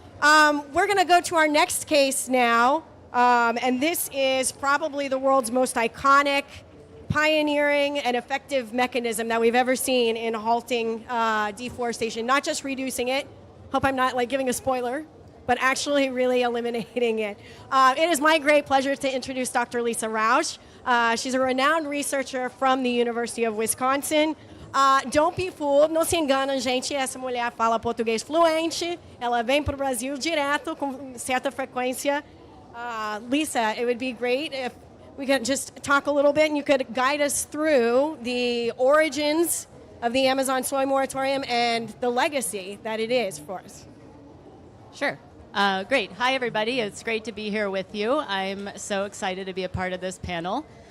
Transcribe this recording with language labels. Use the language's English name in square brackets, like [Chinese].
[English] We're going to go to our next case now, and this is probably the world's most iconic, pioneering, and effective mechanism that we've ever seen in halting deforestation, not just reducing it. Hope I'm not giving a spoiler, but actually really eliminating it. It is my great pleasure to introduce Dr. Lisa Rausch. She's a renowned researcher from the University of Wisconsin. Don't be fooled, [Portuguese] não se engana, gente. Essa mulher fala português fluente. Ela vem para o Brasil direto com certa frequência. [English] Lisa, it would be great if we could just talk a little bit and you could guide us through the origins of the Amazon soy moratorium and the legacy that it is for us. Sure. Great. Hi, everybody. It's great to be here with you. I'm so excited to be a part of this panel.